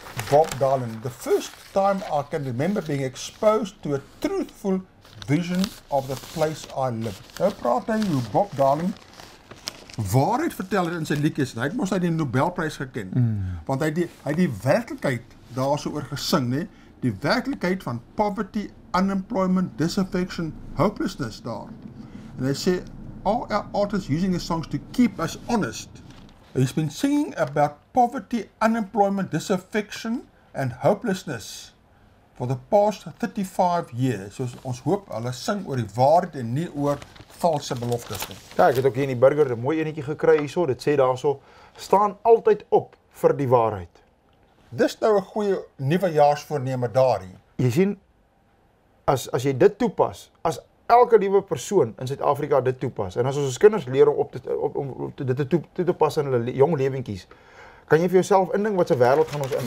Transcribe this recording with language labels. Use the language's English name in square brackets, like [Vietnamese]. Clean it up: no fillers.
[English] Bob Dylan, the first time I can remember being exposed to a truthful vision of the place I live. [Afrikaans] Nou praat hy hoe Bob Dylan waarheid vertel het in sy liedjies. Hy het mos die Nobelprys geken. Want hy het die werklikheid daarso oor gesing, né? Die werklikheid van [English] poverty, unemployment, disaffection, hopelessness [Afrikaans] daar. En hy sê, [English] all our artists using these songs to keep us honest. He's been singing about poverty, unemployment, disaffection and hopelessness for the past 35 years. [Afrikaans] So ons hoop hulle sing oor die waarheid en nie oor valse beloftes nie. Ja, ek het ook hier in die burger 'n mooi enetjie gekry hierso. Dit sê daarso, staan altyd op vir die waarheid. Dis nou 'n goeie nuwejaarsvoorneme daarin. Jy sien, as jy dit toepas, as elke liewe persoon in Suid-Afrika dit toepas, en as ons kinders leer om dit toe te pas in hulle jong lewentjies, kan jy vir jouself indink wat se wêreld gaan ons in.